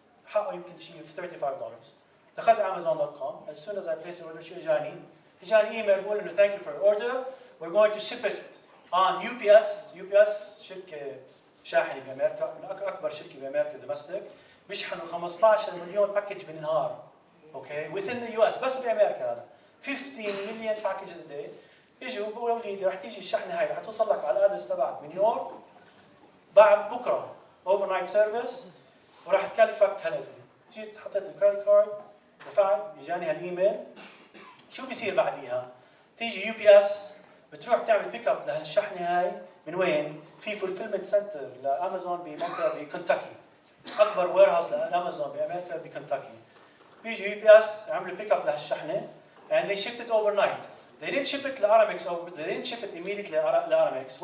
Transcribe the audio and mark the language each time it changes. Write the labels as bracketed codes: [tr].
[ar] حقه يمكن شيء $35. دخلت [en] Amazon.com. As soon as I placed the order [ar] شو إجاني إيميل بقول إنه [en] thank you for your order. We're going to ship it on UPS. [ar] UPS شركة شاحنة بأمريكا، من أكبر شركة بأمريكا دومستيك، بيشحنوا 15 مليون باكج بالنهار. اوكي [en] within the US [ar] بس بأمريكا هذا [en] 15 million packages a day. [ar] اجوا بيقولوا لي رح تيجي الشحنه هاي رح توصل لك على الادرس تبعك من نيويورك بعد بكره اوفر نايت سيرفيس وراح تكلفك هالقد. جيت حطيت الكريدت كارد دفعت اجاني هالايميل. شو بيصير بعديها؟ تيجي يو بي اس بتروح تعمل بيك اب لهالشحنه هاي من وين؟ في فولفيلمنت سنتر لامازون بمنطقه بكنتاكي، اكبر وير هاوس لامازون بامريكا بكنتاكي. بيجي يو بي اس عملوا بيك اب لهالشحنه [en] and they shipped it overnight. They didn't ship it [ar] لارامكس او [en] they didn't ship it immediately لارامكس.